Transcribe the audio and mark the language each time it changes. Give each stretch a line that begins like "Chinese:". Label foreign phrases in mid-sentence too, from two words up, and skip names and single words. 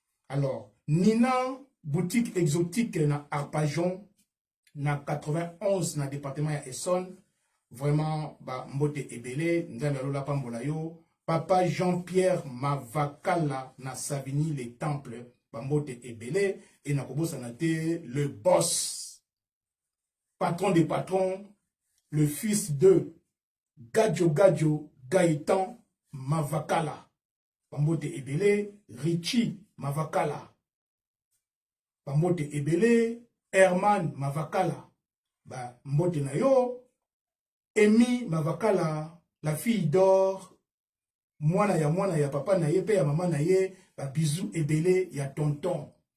Lingala: Alors, Nina,
French: boutique exotique
Lingala: na Arpajon, na quatre-vingt-onze, na département ya Essonne, vraiment, ba mbote ebele, Nzambe alola pambola yo,
French: Papa Jean-Pierre Mavakala
Lingala: na Savigny les Temples, ba mbote ebele, et na kobosa na te,
French: le boss, patron des patrons, le fils de Gadjo Gadjo Gaëtan Mavakala,
Lingala: ba mbote ebele,
French: Richie Mavakala,
Lingala: ba mbote ebele, Herman Mavakala, ba mbote na yo, Emi Mavakala,
French: la fille d'or,
Lingala: mwana ya mwana ya papa na ye,
French: pe ya mama
Lingala: na ye, ba bisou ebele ya tonton.